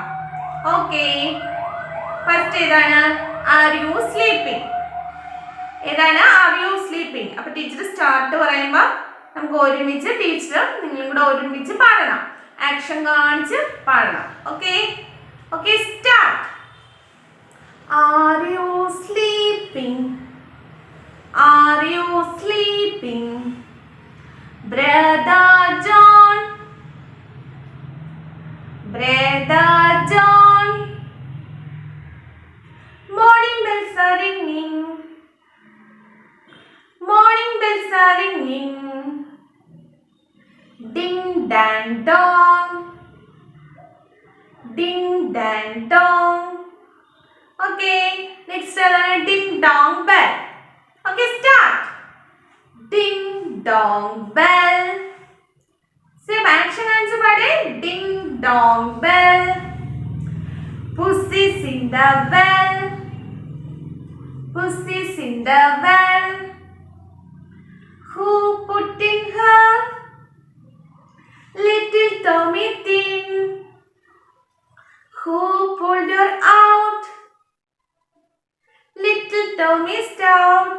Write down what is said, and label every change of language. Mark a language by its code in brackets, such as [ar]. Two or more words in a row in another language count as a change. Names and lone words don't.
[en] Okay, first ഏതാണ്? Are you sleeping? ഏതാണ്? Are you sleeping? [ml] അപ്പൊ [en] teacher start [ml] പറയുമ്പോ നമുക്ക് ഒരുമിച്ച് ടീച്ചറും നിങ്ങളും കൂടെ ഒരുമിച്ച് പാടണം. [en] ആക്ഷൻ [ml] കാണിച്ച് പാടണം. [en] okay okay, start. Are you sleeping? Are you sleeping? ബ്രദർ ജോൺ, Brother John, morning bells are ringing, morning bells are ringing, ding dang dong, ding dang dong. Okay, next ding dong bell. Okay, start. Ding dong bell. Same action answer pade. Ding dong bell. Pussy's in the well. Pussy's in the well. Who put in her little tummy thin? Who pulled her out little tummy stout?